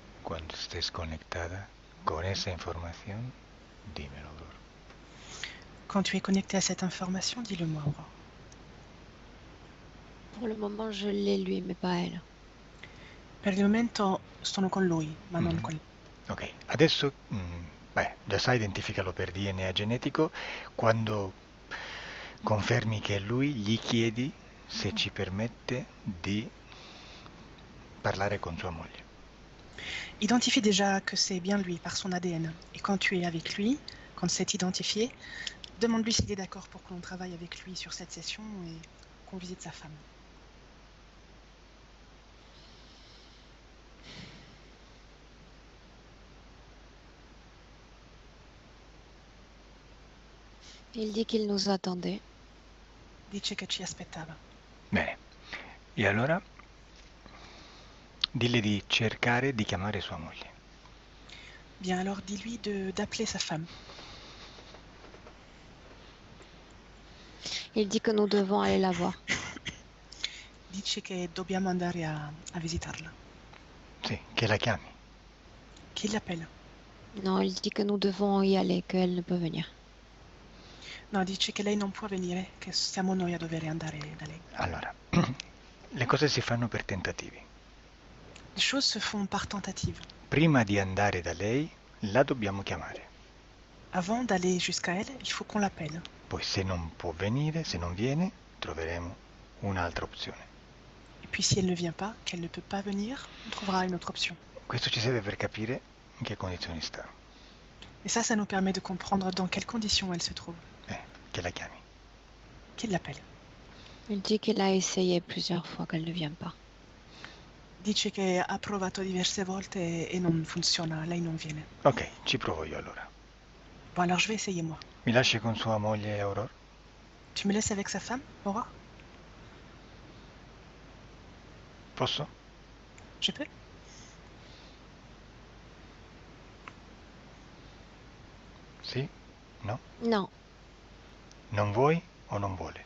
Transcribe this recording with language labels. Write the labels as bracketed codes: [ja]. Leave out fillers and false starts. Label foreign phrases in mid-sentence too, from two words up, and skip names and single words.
[es] cuando estés conectada con esa información, dímelo, Aurora. [fr] Quand tu es connecté à cette information, dis-le-moi, Aurore. Pour le moment, je l'ai lui, mais pas elle. [it] Per il momento sono con lui, ma non con lei. Ok, adesso già sai, identificalo per DNA genetico. Quando confermi che è lui, gli chiedi se ci permette di parlare con sua moglie. [fr] Identifie déjà que c'est bien lui par son ADN. Et quand tu es avec lui, quand c'est identifié, demande-lui s'il est d'accord pour que l'on travaille avec lui sur cette session et qu'on visite sa femme. Il dit qu'il nous attendait. [it] Dice che ci aspettava. Bene, e allora dille di cercare di chiamare sua moglie. [fr] Bien, alors dis-lui d'appeler sa femme. Il dit que nous devons aller la voir. [it] Dice che dobbiamo andare a visitarla. Sì, che la chiami. [fr] Chi l'appelle? Non, il dit que nous devons y aller, qu'elle ne peut venir. [it] No, dice che lei non può venire, che siamo noi a dover andare da lei. Allora, le cose si fanno per tentativi. [fr] Les choses se font par tentative. [it] Prima di andare da lei, la dobbiamo chiamare. [fr] Avant d'aller jusqu'à elle, il faut qu'on l'appelle. [it] Poi se non può venire, se non viene, troveremo un'altra opzione. [fr] Et puis si elle ne vient pas, qu'elle ne peut pas venir, on trouvera une autre option. [it] Questo ci serve per capire in che condizioni sta. [fr] Et ça nous permet de comprendre dans quelles conditions elle se trouve. [it] Che la chiami. [fr] Qui l'appelle? Il dit qu'il a essayé plusieurs fois, qu'elle ne vient pas. [it] Dice che ha provato diverse volte e non funziona, lei non viene. Ok, ci provo io allora. [fr] Bon, alors je vais essayer moi. [it] Mi lasci con sua moglie Aurora? [fr] Tu me laisses avec sa femme, Aurore? [it] Posso? [fr] Je peux? [it] Sì? No? [fr] Non, [it] Non vuoi o non vuole?